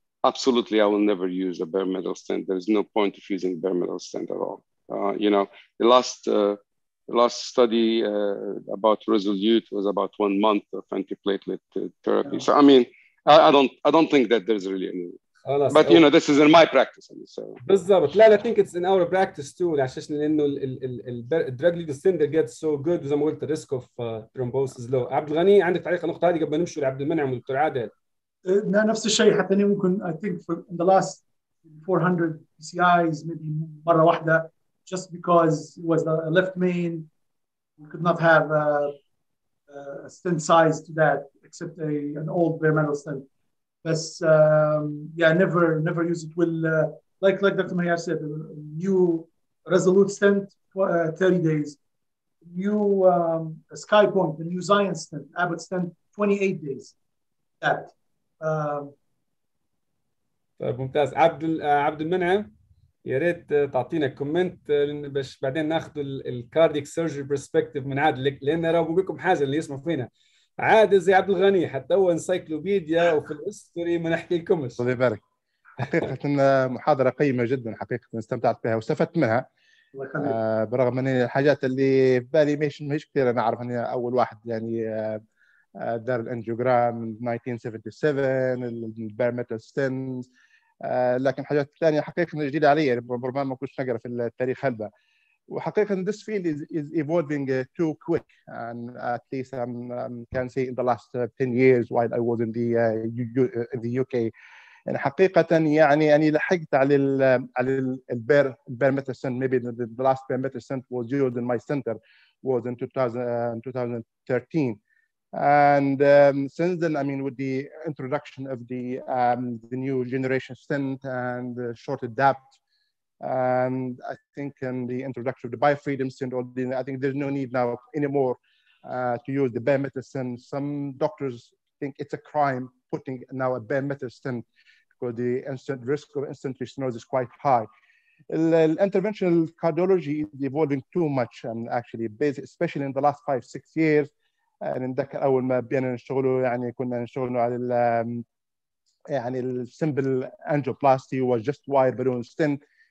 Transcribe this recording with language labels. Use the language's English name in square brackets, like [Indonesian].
[English] Absolutely, I will never use a bare metal stent. There's no point of using bare metal stent at all. You know, the last study about Resolute was about 1 month of antiplatelet therapy. Yeah. So, I mean, I don't think that there's really any. But you know, this is in my practice. So. [Arabic] بالضبط. [English] لا I think it's in our practice too. [Arabic] عشان لأنه الدراج ليد ستاندر [English] gets so good [Arabic] وزي ما قلت الريسك اوف ترومبوسيس لو. عبد الغني عندك تعليق على النقطة هذه قبل ما نمشي لعبد المنعم والدكتور عادل؟ نفس الشيء حتى ممكن [English] I think in the last 400 PCIs maybe [Arabic] مرة واحدة [English] just because it was the left main we could not have a stent size to that except an old bare metal stent. But yeah, never use it. Will like Dr. Mahir said, new Resolute stent 30 days, new Sky Point, the new Zion stent, Abbott stent 28 days. That. [Arabic] طيب ممتاز. عبد المنعم يا ريت تعطينا كومنت باش بعدين ناخذ الكارديك سيرجري برسبكتيف من عادل لان راه بقول لكم حاجه اللي يسمعوا فينا عادل زي عبد الغني حتى هو انسايكلوبيديا وفي الهيستوري ما نحكي لكمش. الله يبارك. حقيقة محاضرة قيمة جدا حقيقة استمتعت بها واستفدت منها. برغم ان الحاجات اللي في بالي مش كثير انا اعرف اني اول واحد يعني دار الانجيوجرام 1977 البير ميتال ستنز لكن حاجات ثانية حقيقة جديدة علي ربما ما كنتش نقرا في التاريخ هذا. وحقيقة [English] this field is evolving too quick and at least I can say in the last 10 years while I was in the UK [Arabic] يعني حقيقة يعني أنا لحقت على البير [English] metal stent. Maybe the last bare metal stent was used in my center was in 2013 and since then I mean with the introduction of the new generation stent and the short adapt and I think in the introduction of the biofreedom stent, I think there's no need now anymore to use the bare metal stent. Some doctors think it's a crime putting now a bare metal stent because the risk of instant stenosis is quite high. Interventional cardiology is evolving too much and actually especially in the last 5-6 years. [Arabic] نتذكر أول ما بدينا نشتغلوا يعني كنا نشتغلوا على يعني السمبل [English] angioplasty was just wire balloon stent.